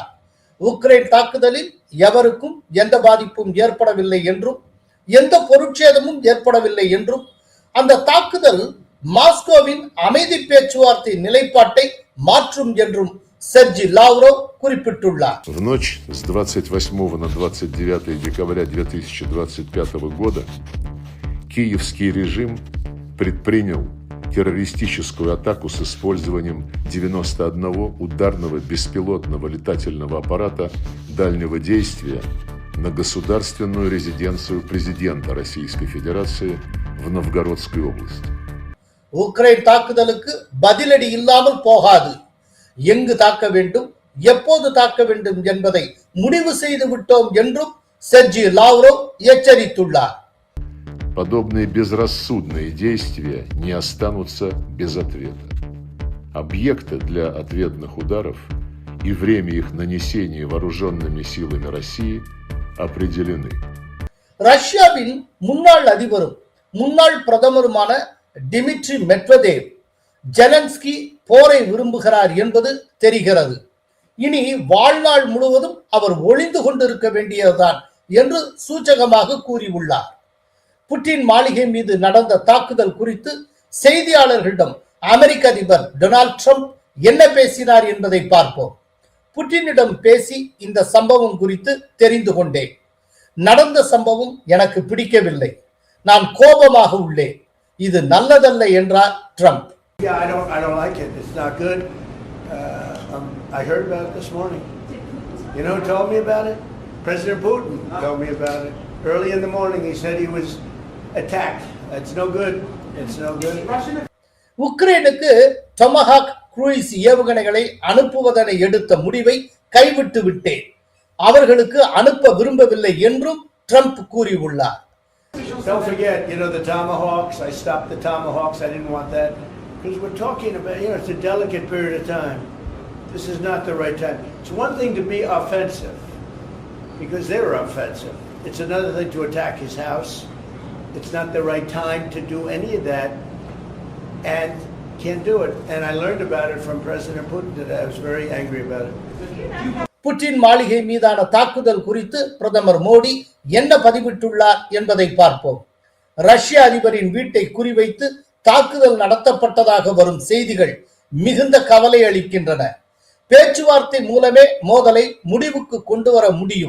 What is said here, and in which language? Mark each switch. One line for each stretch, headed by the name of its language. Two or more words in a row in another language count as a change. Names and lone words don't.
Tamil: உக்ரைன் தாக்குதலில் எவருக்கும் எந்த பாதிப்பும் ஏற்படவில்லை என்றும் எந்த பொருட்சேதமும் ஏற்படவில்லை என்றும் அந்த தாக்குதல் மாஸ்கோவின் அமைதி பேச்சுவார்த்தை நிலைப்பாட்டை மாற்றும் என்றும் செர்ஜி லாவ்ரோவ் குறிப்பிட்டுள்ளார்.
Russian: В ночь с 28 на 29 декабря 2025 года киевский режим предпринял террористическую атаку с использованием 91 ударного беспилотного летательного аппарата дальнего действия на государственную резиденцию президента Российской Федерации в Новгородской области.
Tamil: உக்ரைன் தாக்குதலுக்கு பதிலடி இல்லாமல் போகாது. எங்கு தாக்க வேண்டும், எப்போது தாக்க வேண்டும் என்பதை முடிவு செய்து விட்டோம் என்றும் செர்ஜி லாவ்ரோவ் எச்சரித்துள்ளார்.
Russian: Подобные безрассудные действия не останутся без ответа. Объекты для ответных ударов и время их нанесения вооруженными силами России определены.
Tamil: ரஷ்யாவின் முன்னாள் அதிபரும் முன்னாள் பிரதமருமான டிமிட்ரி மெட்வதேவ் ஜெலன்ஸ்கி போரை விரும்புகிறார் என்பது தெரிகிறது. இனி வாழ்நாள் முழுவதும் அவர் ஒளிந்து கொண்டிருக்க வேண்டியதுதான் என்று சூச்சகமாக கூறியுள்ளார். புட்டின் மாளிகை மீது நடந்த தாக்குதல் குறித்து செய்தியாளர்களிடம் அமெரிக்க அதிபர் டொனால்ட் ட்ரம்ப் என்ன பேசினார் என்பதை பார்ப்போம். புட்டினிடம் பேசி இந்த சம்பவம் குறித்து தெரிந்து கொண்டேன். நடந்த சம்பவம் எனக்கு பிடிக்கவில்லை, நான் கோபமாக உள்ளேன், இது நல்லதல்ல என்றார் ட்ரம்ப்.
English: I don't like it. It's not good. I heard about it this morning. You know who told me about it? President Putin told me about it. Early in the morning he said he was attacked. It's no good. It's no good.
Tamil: உக்ரைனுக்கு டொமஹாக் குரூயிஸ் ஏவுகணைகளை அனுப்புவதனை எடுத்த முடிவை கைவிட்டு விட்டேன், அவர்களுக்கு அனுப்ப விரும்பவில்லை என்றும் ட்ரம்ப் கூறியுள்ளார்.
English: Don't forget, the Tomahawks. I stopped the Tomahawks. I didn't want that. Because we're talking about, it's a delicate period of time. This is not the right time. It's one thing to be offensive, because they were offensive. It's another thing to attack his house. It's not the right time to do any of that, and can't do it. And I learned about it from President Putin today. I was very angry about it.
Tamil: புட்டின் மாளிகை மீதான தாக்குதல் குறித்து பிரதமர் மோடி என்ன பதிவிட்டுள்ளார் என்பதை பார்ப்போம். ரஷ்ய அதிபரின் வீட்டை குறிவைத்து தாக்குதல் நடத்தப்பட்டதாக வரும் செய்திகள் மிகுந்த கவலை அளிக்கின்றன. பேச்சுவார்த்தை மூலமே மோதலை முடிவுக்கு கொண்டு வர முடியும்.